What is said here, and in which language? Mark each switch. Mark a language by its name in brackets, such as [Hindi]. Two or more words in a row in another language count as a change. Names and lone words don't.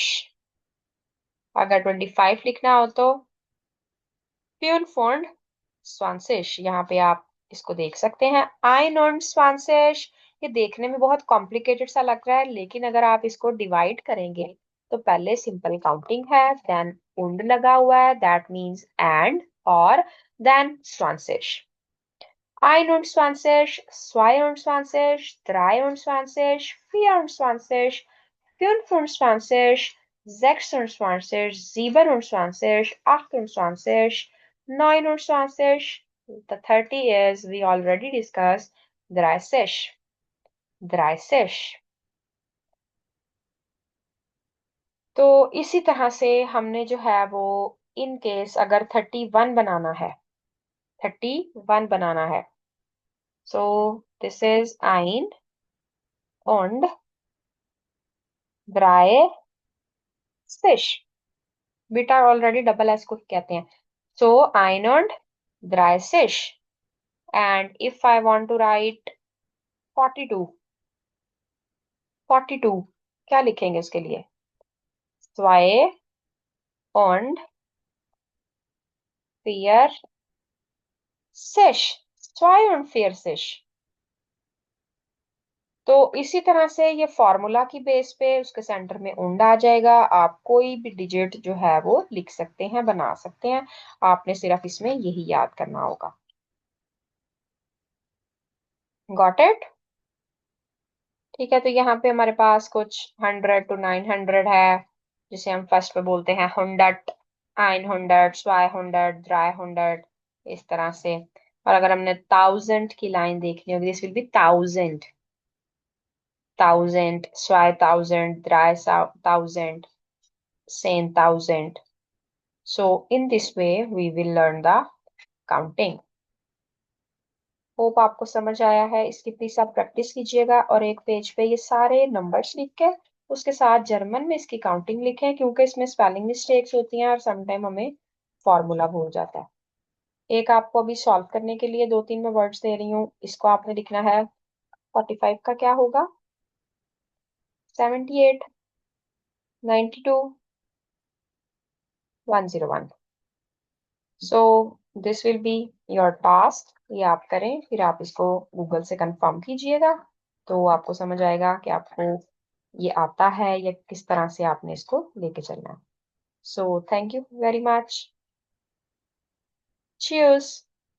[Hindi] अगर 25 लिखना हो तो [German] fünf und zwanzig. [Hindi] यहाँ पे आप इसको देख सकते हैं, [German] ein und zwanzig. [Hindi] ये देखने में बहुत कॉम्प्लिकेटेड सा लग रहा है, लेकिन अगर आप इसको डिवाइड करेंगे तो पहले [English] simple counting [Hindi] है, देन उंड लगा हुआ है, [English] that means and, [Hindi] और देन स्वांसिश. [German] Einundzwanzig, zweiundzwanzig, dreiundzwanzig, vierundzwanzig, 25, 26, 27, 28, 29. [English] The 30 is, we already discussed, 30. 30. [Hindi] तो इसी तरह से हमने जो है वो, [English] in case [Hindi] अगर 31 बनाना है, 31 बनाना है, [English] so this is [German] ein und 30. [Hindi] बीटा ऑलरेडी डबल एस को कहते हैं. [German] सो ein und 30. [English] and if I want to write 42, 42 [Hindi] क्या लिखेंगे उसके लिए? [German] zwei und 40. 42. [Hindi] तो इसी तरह से ये फॉर्मूला की बेस पे उसके सेंटर में उंड आ जाएगा. आप कोई भी डिजिट जो है वो लिख सकते हैं, बना सकते हैं. आपने सिर्फ इसमें यही याद करना होगा. [English] got it? [Hindi] ठीक है, तो यहाँ पे हमारे पास कुछ [English] 100 to 900 [Hindi] है, जिसे हम फर्स्ट पे बोलते हैं 100, 100, 200, 300, इस तरह से. और अगर हमने 1000 की लाइन देखनी होगी, [English] this will be 1000. 1000, 2000, 3000, 10,000. So in this way we will learn the counting. [Hindi] होप आपको समझ आया है। इसकी प्लीज आप प्रैक्टिस कीजिएगा और एक पेज पे ये सारे नंबर्स लिख के उसके साथ जर्मन में इसकी काउंटिंग लिखें, क्योंकि इसमें [English] spelling mistakes [Hindi] होती हैं और समटाइम हमें फॉर्मूला भूल जाता है। एक आपको अभी सॉल्व करने के लिए दो तीन मैं वर्ड्स दे रही हूँ, इसको आपने लिखना है। 45 का क्या होगा? 78, 92, 101। [English] So this will be your task. [Hindi] ये आप करें, फिर आप इसको गूगल से कंफर्म कीजिएगा, तो आपको समझ आएगा कि आपको ये आता है या किस तरह से आपने इसको लेके चलना है। [English] So thank you very much. Cheers!